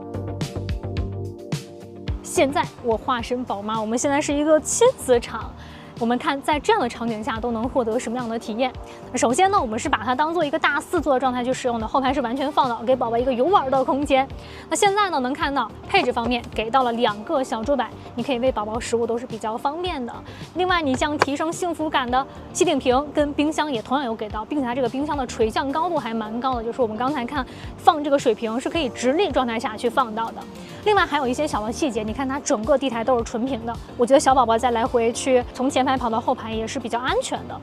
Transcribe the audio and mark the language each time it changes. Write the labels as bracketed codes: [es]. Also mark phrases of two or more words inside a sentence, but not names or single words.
[zh] 現在我化身寶媽，我們現在是一個親子場。我们看在這樣的場景下都能獲得什麼樣的體驗。首先呢，我們是把它當做一個大4座的狀態去使用的，後排是完全放倒，給寶寶一個遊玩的空間。那現在呢，能看到配置方面給到了2個小桌板，你可以餵寶寶食物都是比較方便的。另外，你像提升幸福感的吸顶屏跟冰箱也同樣有給到，並且它這個冰箱的垂降高度還蠻高的，就是我們剛才看放這個水瓶是可以直立狀態下去放到的。另外還有一些小的細節，你看它整個地台都是純平的，我覺得小寶寶再來回去從前排跑到後排也是比較安全的。